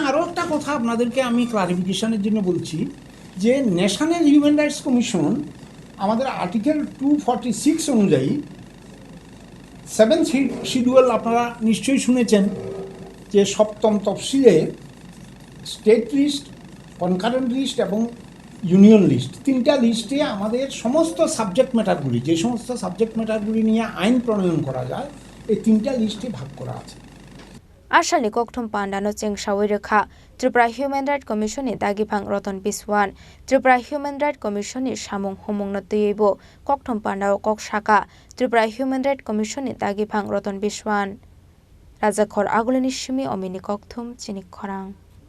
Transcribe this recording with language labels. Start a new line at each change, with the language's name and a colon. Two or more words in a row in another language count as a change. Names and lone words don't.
Bangla: আরও একটা কথা আপনাদেরকে আমি ক্লারিফিকেশনের জন্য বলছি যে ন্যাশনাল হিউম্যান রাইটস কমিশন আমাদের আর্টিকেল 246 অনুযায়ী 7th শিডিউল আপনারা নিশ্চয়ই শুনেছেন যে 7ম তফসিলে
English: state list concurrent list
Bangla: এবং
English: union list,
Bangla: 3টা লিস্টে আমাদের সমস্ত
English: subject matters,
Bangla: যে সমস্ত
English: subject matters
Bangla: নিয়ে আইন প্রণয়ন করা যায়, এই 3টা লিস্টে ভাগ করা আছে।
Kok Borok: Ashalni Kokthum Pandano Chengshawi Rekha, Tripura Human Rights Commission ni Dagipang Roton Biswan, Tripura Human Rights Commission ni Samung Homung Notibo, Kokthum Pandao Kok Shaka, Tripura Human Rights Commission ni Dagipang Roton Biswan. Raja Khor Agulani Shimi Omini Kokthum Chini Khorang.